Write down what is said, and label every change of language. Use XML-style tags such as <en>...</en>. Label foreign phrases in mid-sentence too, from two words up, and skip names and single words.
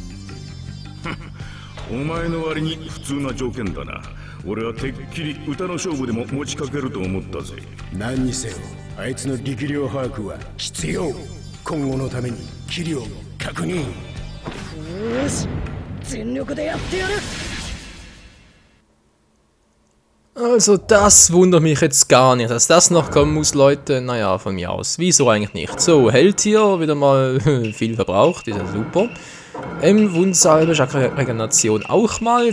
<ja>お前の割に普通な条件だな。俺はてっきり歌の勝負でも持ちかけると思ったぜ。何にせよあいつの力量把握は必要。今後のために器量確認。よし全力でやってやる。</ja> <de>Also das wundert mich jetzt gar nicht, dass das noch kommen muss, Leute. Naja, von mir aus. Wieso eigentlich nicht? So, Heldtier, wieder mal viel verbraucht, ist ja super. Wundsalbe, Regeneration auch mal.</de>